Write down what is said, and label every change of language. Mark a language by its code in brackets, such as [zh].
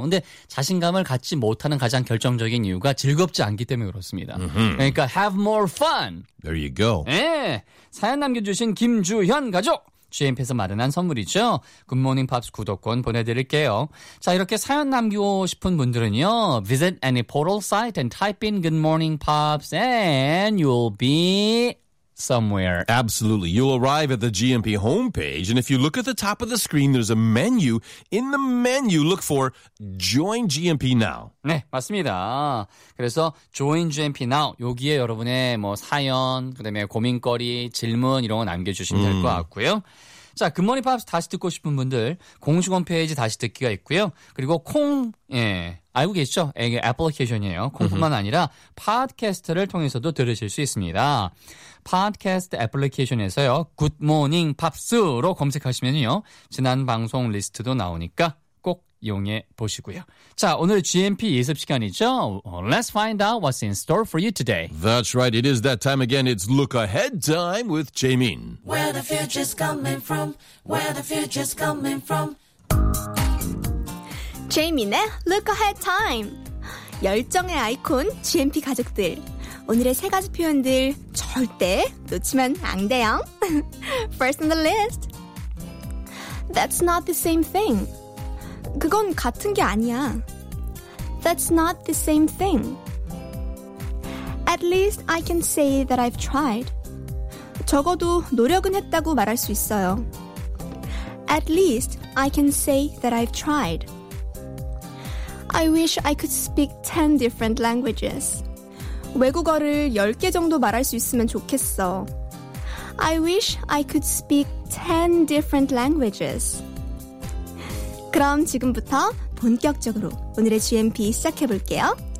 [ko] 근데 자신감을 갖지 못하는 가장 결정적인 이유가 즐겁지 않기 때문에 그렇습니다. 그러니까 [en] have more fun. There you go. [ko] 예. 사연 남겨주신 김주현 가족. GMP에서 마련한 선물이죠. 굿모닝 팝스 구독권 보내드릴게요. 자, 이렇게 사연 남기고 싶은 분들은요. [en] Visit any portal site and type in Good Morning Pops and you'll be somewhere. Absolutely. You'll arrive at the GMP homepage. And if you look at the top of the screen, there's a menu. In the menu, look for Join GMP Now. [ko] 네, 맞습니다. 그래서 Join GMP Now. 여기에 여러분의 뭐 사연, 그다음에 고민거리, 질문 이런 거 남겨주시면 될 것 같고요. 자, 굿모닝 팝스 다시 듣고 싶은 분들 공식 홈페이지 다시 듣기가 있고요. 그리고 콩, 예, 알고 계시죠? 이게 애플리케이션이에요. 콩뿐만 아니라 팟캐스트를 통해서도 들으실 수 있습니다. 팟캐스트 애플리케이션에서요. 굿모닝 팝스로 검색하시면요. 지난 방송 리스트도 나오니까 꼭 이용해 보시고요. 자, 오늘 GMP 예습 시간이죠. [en] Let's find out what's in store for you today. That's right. It is that time again. It's look ahead time with Jaemin. Where the future's coming from? Where the future's coming from? [ko] Jaemin의 [en] look ahead time. [ko] 열정의 아이콘 GMP 가족들. 오늘의 세 가지 표현들 절대 놓치면 안 돼요. [en] First on the list. That's not the same thing. [ko] 그건 같은 게 아니야. [en] That's not the same thing. At least I can say that I've tried. [ko] 적어도 노력은 했다고 말할 수 있어요. [en] At least I can say that I've tried. I wish I could speak 10 different languages. [ko] 외국어를 10개 정도 말할 수 있으면 좋겠어. [en] I wish I could speak 10 different languages. [ko] 그럼 지금부터 본격적으로 오늘의 GMP 시작해볼게요.